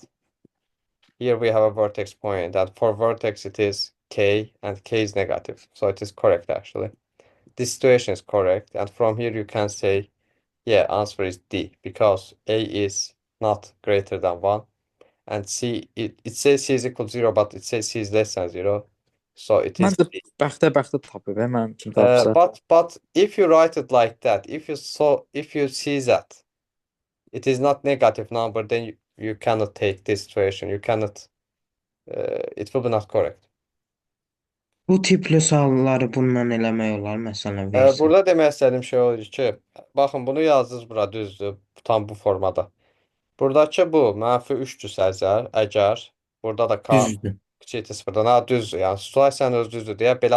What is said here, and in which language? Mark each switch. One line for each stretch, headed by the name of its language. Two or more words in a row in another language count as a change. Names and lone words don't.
English: Here we have a vertex point, and for vertex it is k, and k is negative, so it is correct actually. This situation is correct, and from here you can say, yeah, answer is D, because a is not greater than 1, and C, it says C is equal to 0, but it says C is less than 0, so it is
Azerbaijani: məncə D. bəxtə tapıb, mənim kimi tapsa.
English: But if you write it like that, if you see that it is not negative number, then you cannot take this situation. You cannot. It will be not correct.
Azerbaijani: Bu tipli sualları bundan eləmək olar, məsələn, versə. Burada demək istədiyim şey olur ki, baxın bunu yazdınız bura düzdür, tam bu formada. Buradakı bu -3-dürsə əgər burada da k Düzdür. kiçikdir sıfırdan, ha düzdür. Yəni situasiyanın öz düzdür deyə belə